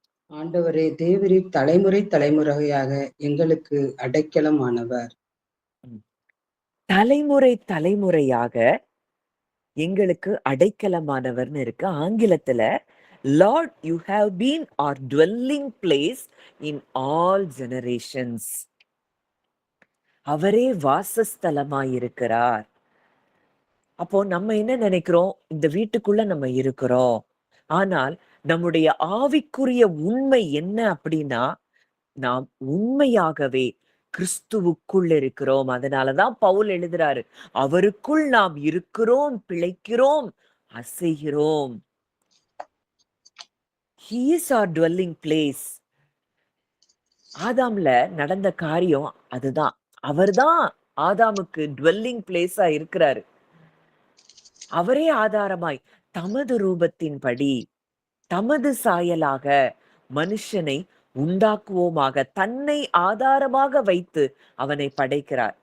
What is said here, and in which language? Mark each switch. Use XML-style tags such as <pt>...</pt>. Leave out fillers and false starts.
<ta>ஆண்டவரே, தேவரீர் தலைமுறை தலைமுறையாக எங்களுக்கு அடைக்கலமானவர். தலைமுறை தலைமுறையாக எங்களுக்கு அடைக்கலமானவர்னு இருக்கு. ஆங்கிலத்துல</ta> <en>Lord you have been our dwelling place in all generations.</en> <ta>அவரே வாசஸ்தலமாயிருக்கிறார். அப்போ நம்ம என்ன நினைக்கிறோம்? இந்த வீட்டுக்குள்ள நம்ம இருக்கிறோம். ஆனால் நம்முடைய ஆவிக்குரிய உண்மை என்ன அப்படின்னா, நாம் உண்மையாகவே கிறிஸ்துவுக்குள் இருக்கிறோம். அதனாலதான் பவுல் எழுதுறாரு, அவருக்குள் நாம் இருக்கிறோம், பிழைக்கிறோம், அசைகிறோம்.</ta> <en>He is our dwelling place.</en> <ta>ஆதாம்ல நடந்த காரியம் அதுதான். அவர்தான் ஆதாமுக்கு டுவெல்லிங் பிளேஸா இருக்கிறாரு. அவரே ஆதாரமாய் தமது ரூபத்தின்படி தமது சாயலாக மனுஷனை உண்டாக்குவோமாக தன்னை ஆதாரமாக வைத்து அவனை படைக்கிறார்.</ta>